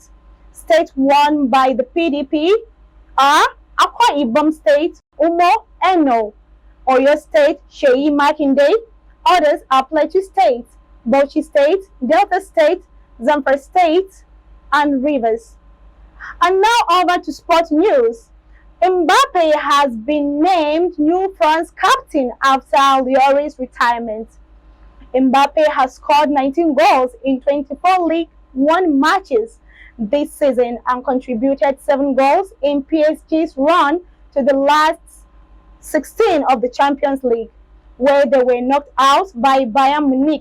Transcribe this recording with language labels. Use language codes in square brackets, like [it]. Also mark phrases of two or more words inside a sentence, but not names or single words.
[en] States won by the PDP are Akwa Ibom State, Umo Eno; Oyo State, Sheyi Makinde. Others are Plateau State, Bauchi State, Delta State, Zamfara State, and Rivers. And now over to sports news. Mbappe has been named new France captain after Lloris's retirement. Mbappe has scored 19 goals in 24 League One matches this season and contributed 7 goals in PSG's run to the last 16 of the Champions League, where they were knocked out by Bayern Munich.